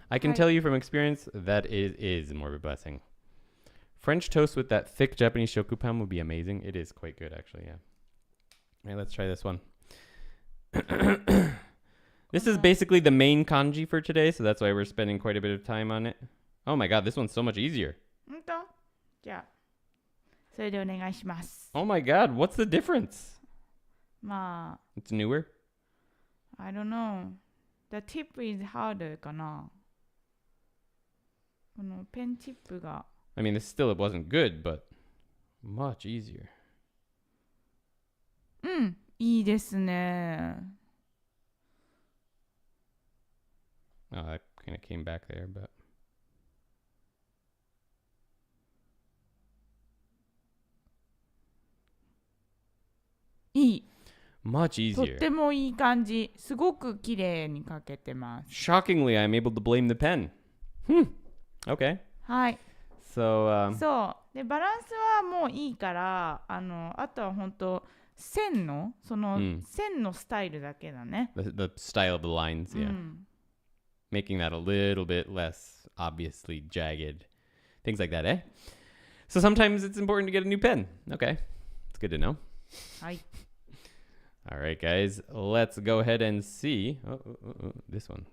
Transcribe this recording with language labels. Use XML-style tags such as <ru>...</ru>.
<en>I can tell you from experience that it is more of a blessing. French toast with that thick Japanese shokupan would be amazing. It is quite good, actually, yeah. All right, let's try this one. This is basically the main kanji for today, so that's why we're spending quite a bit of time on it. Oh my god, this one's so much easier.</en> <ja>本当？じゃあ、それでお願いします。</ja> <en>Oh my god, what's the difference? まあ、 It's newer? I don't know. The tip is harder</en> <ja>かな。このペンチップが。</ja> <en>I mean, it wasn't good, but much easier.</en> <ja>いいですね。</ja> <en>Oh, that kind of came back there, but...</en> <ja>いい。</ja> <en>Much easier.</en> <ja>とってもいい感じ。すごく綺麗に書けてます。</ja> <en>Shockingly, I'm able to blame the pen. Okay.</en> <ja>はい。そう。でバランスはもういいからあとは本当線の線のスタイルだけだね。</ja> <en>The style of the lines, yeah. Making that a little bit less obviously jagged. Things like that, eh? So sometimes it's important to get a new pen. Okay. It's good to know.</en> <ja>はい。</ja> <en>All right, guys. Let's go ahead and see. This one.</en>